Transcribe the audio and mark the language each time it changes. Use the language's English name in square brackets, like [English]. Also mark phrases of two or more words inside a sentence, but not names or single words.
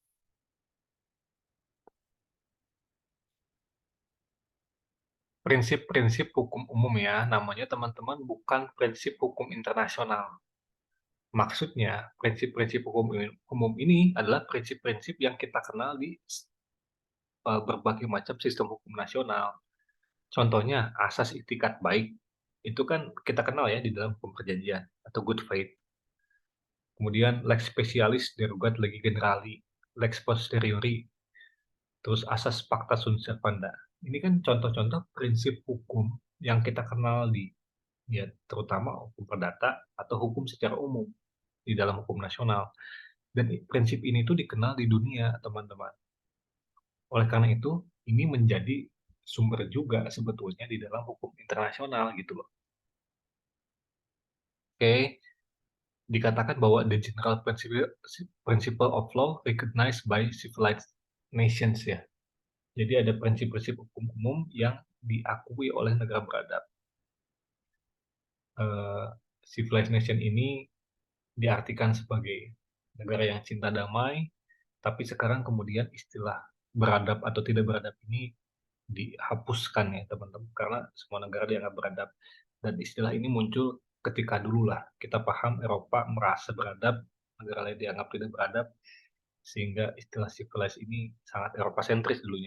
[Indonesian] Prinsip-prinsip hukum umum ya, namanya teman-teman bukan prinsip hukum internasional. Maksudnya, prinsip-prinsip hukum umum ini adalah prinsip-prinsip yang kita kenal di berbagai macam sistem hukum nasional. Contohnya, asas itikat baik. Itu kan kita kenal ya di dalam hukum perjanjian atau [English] good faith. [Latin] Kemudian lex specialis derogat legi generali, lex posteriori, [Indonesian] terus asas [Latin] pacta sunt servanda. [Indonesian] Ini kan contoh-contoh prinsip hukum yang kita kenal di ya terutama hukum perdata atau hukum secara umum di dalam hukum nasional. Dan prinsip ini tuh dikenal di dunia, teman-teman. Oleh karena itu, ini menjadi sumber juga sebetulnya di dalam hukum internasional gitu loh. Oke, dikatakan bahwa [English] the general principle of law recognized by civilized nations ya. [Indonesian] Jadi ada prinsip-prinsip hukum umum yang diakui oleh negara beradab. [English] civilized nation [Indonesian] ini diartikan sebagai negara yang cinta damai, tapi sekarang kemudian istilah beradab atau tidak beradab ini dihapuskan ya teman-teman, karena semua negara dianggap beradab. Dan istilah ini muncul ketika dulu lah kita paham Eropa merasa beradab, negara lain dianggap tidak beradab, sehingga istilah civilized ini sangat Eropa sentris dulunya.